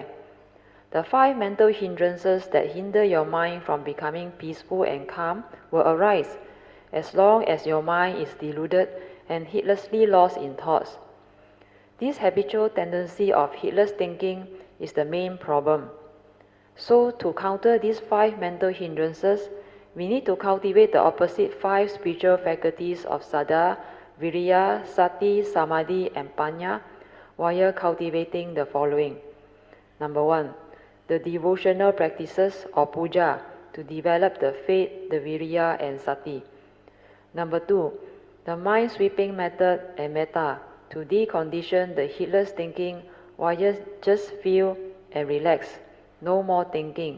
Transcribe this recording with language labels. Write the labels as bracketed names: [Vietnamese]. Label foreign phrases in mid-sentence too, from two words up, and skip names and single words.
[English] The 5 mental hindrances that hinder your mind from becoming peaceful and calm will arise as long as your mind is deluded and heedlessly lost in thoughts. This habitual tendency of heedless thinking is the main problem. So to counter these 5 mental hindrances, we need to cultivate the opposite 5 spiritual faculties of [Pali] saddha, viriya, sati, samadhi, [English] and panya via cultivating the following. Number 1, the devotional practices or puja to develop the faith, the viriya, and sati. Number 2, the mind-sweeping method and metta to decondition the heedless thinking via just feel and relax, no more thinking.